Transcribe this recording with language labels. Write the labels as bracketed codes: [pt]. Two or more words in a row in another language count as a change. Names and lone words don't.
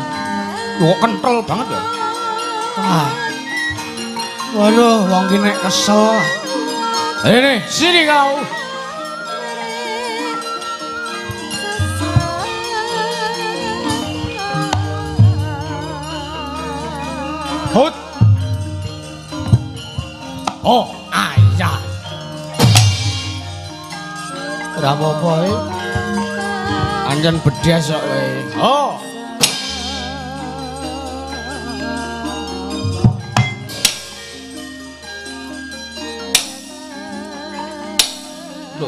[id] Wah, kental banget ya. [jv] Waduh, wong ki nek kesel. [id] Ini, sini kau. Hut. Oh, ayah. [jv] Ora apa-apa iki. Anjen bedes kok kowe. Oh. [id] Loh.